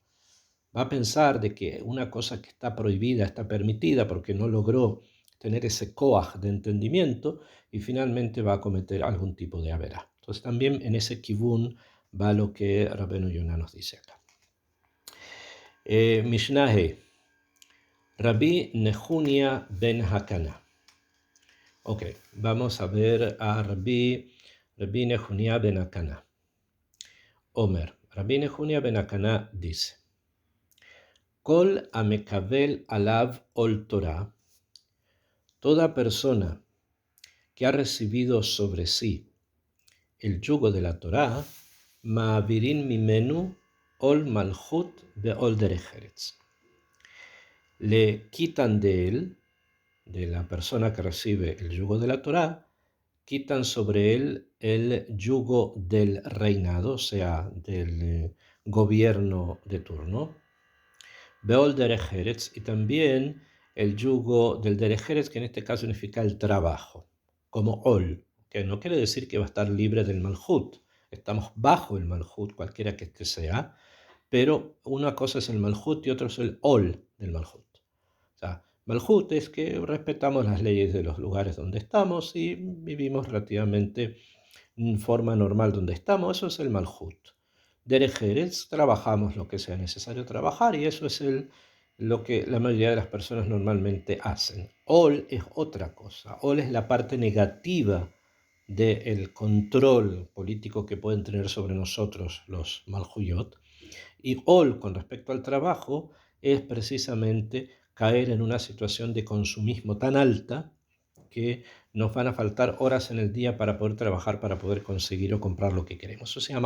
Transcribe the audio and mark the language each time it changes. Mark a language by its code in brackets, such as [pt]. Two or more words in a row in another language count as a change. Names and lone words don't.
[es] Va a pensar de que una cosa que está prohibida está permitida porque no logró tener ese koach de entendimiento y finalmente va a cometer algún tipo de averá. Entonces también en ese kibun va lo que Rabbeinu Yonah nos dice acá. [he] משנה ה. [es] Rabbi Nehunia ben Hakana. Ok, vamos a ver a Rabbi Nehunia ben Hakana. [he] Omer. Rabbi Nehunia ben Hakana dice: כל המקבל עליו עול תורה, [es] toda persona que ha recibido sobre sí el yugo de la Torah, [he] מעבירין ממנו עול מלכות ועול דרך ארץ. [es] Le quitan de él, de la persona que recibe el yugo de la Torah, quitan sobre él el yugo del reinado, o sea, del gobierno de turno, [he] ובעול דרך ארץ, [es] y también el yugo del [he] דרך ארץ, [es] que en este caso significa el trabajo, como ol, que no quiere decir que va a estar libre del malhut. Estamos bajo el malhut, cualquiera que este sea, pero una cosa es el malhut y otra es el ol del malhut. O sea, malhut es que respetamos las leyes de los lugares donde estamos y vivimos relativamente en forma normal donde estamos, eso es el malhut. [he] דרך ארץ, [es] trabajamos lo que sea necesario trabajar y eso es lo que la mayoría de las personas normalmente hacen. Ol es otra cosa. Ol es la parte negativa del control político que pueden tener sobre nosotros los malhuyot. Y ol con respecto al trabajo es precisamente caer en una situación de consumismo tan alta que nos van a faltar horas en el día para poder trabajar, para poder conseguir o comprar lo que queremos.